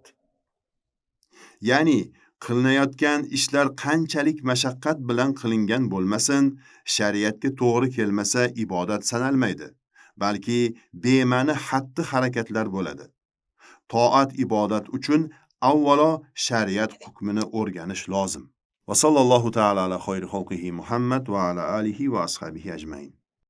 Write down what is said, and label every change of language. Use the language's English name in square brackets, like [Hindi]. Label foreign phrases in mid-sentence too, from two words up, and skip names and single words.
[Uzbek] Ya'ni qilinayotgan ishlar qanchalik mashaqqat bilan qilingan bo'lmasin, shariatga to'g'ri kelmasa ibodat sanalmaydi, balki bema'ni xatti harakatlar bo'ladi. Toat ibodat uchun avvalo shariat hukmini o'rganish lozim. [Arabic] وصلى الله تعالى على خير خلقه محمد وعلى آله وأصحابه أجمعين.